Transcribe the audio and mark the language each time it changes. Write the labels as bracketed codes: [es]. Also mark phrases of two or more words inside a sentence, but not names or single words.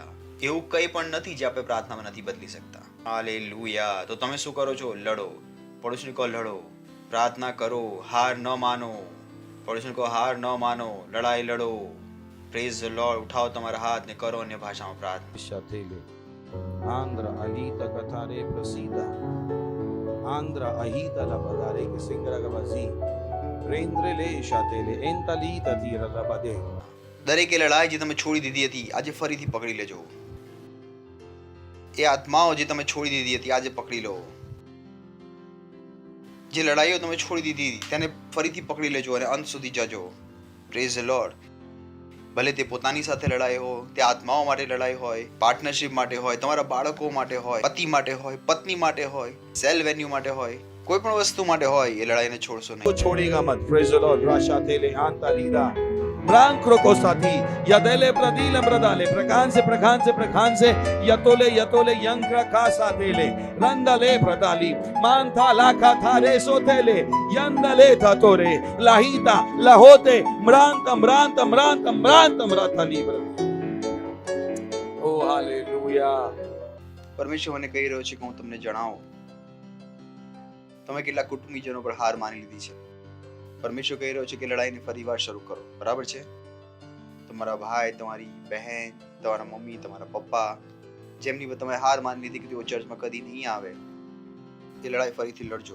[gu] એવું કંઈ પણ નથી જે આપણે પ્રાર્થનામાં નથી બદલી શકતા. હાલેલુયા. તો તમે શું કરો છો? લડો. પડોશીને કહો લડો. પ્રાર્થના કરો. હાર ન માનો. પડોશીને કહો હાર ન માનો. લડાઈ લડો. [en] Praise the Lord. [gu] ઉઠાવો તમારા હાથ ને કરો અન્ય ભાષામાં પ્રાર્થના. Shatele. Andra alita katare prasida. Andra ahita la badare ke singra gabazi. Rendre le shatele entalita tira la bade. દરેકે લડાઈ જે તમે છોડી દીધી હતી આજે ફરીથી પકડી લેજો. એ આત્માઓ જે તમે છોડી દીધી હતી આજે પકડી લો. જે લડાઈઓ તમે છોડી દીધી તેને ફરીથી પકડી લેજો અને અંત સુધી જજો. [en] Praise the Lord. [gu] ભલે તે પોતાની સાથે લડાઈ હોય, તે આત્માઓ માટે લડાઈ હોય, પાર્ટનરશિપ માટે હોય, તમારા બાળકો માટે હોય, પતિ માટે હોય, પત્ની માટે હોય, [en] cell venue [gu] માટે હોય, કોઈ પણ વસ્તુ માટે હોય, એ લડાઈને છોડશો નહીં. [hi] छोड़ेगा मत. [en] Praise the Lord. Rashatele antalida. Brancro cosati. Yadele pradile bradale. Prakanse prakanse prakanse. Yatole yatole yankra casa dele. Randale pradali. Manta la kathare sotele. Yandale tatore. Lahita lahote. Mranta mranta mranta mranta mrata libra. Oh hallelujah. [gu] પરમેશ્વર મને કહી રહ્યો છે કે હું તમને જણાવું તમે કેટલા કુટુંબીજનો પર હાર માની લીધી છે. પરમેશ્વર કહી રહ્યો છે કે લડાઈને ફરીવાર શરૂ કરો. બરાબર છે? તમારા ભાઈ, તમારી બહેન, તમારા મમ્મી, તમારા પપ્પા, જેમની પર તમે હાર માની લીધી કે તેઓ ચર્ચમાં કદી નહીં આવે, એ લડાઈ ફરીથી લડજો.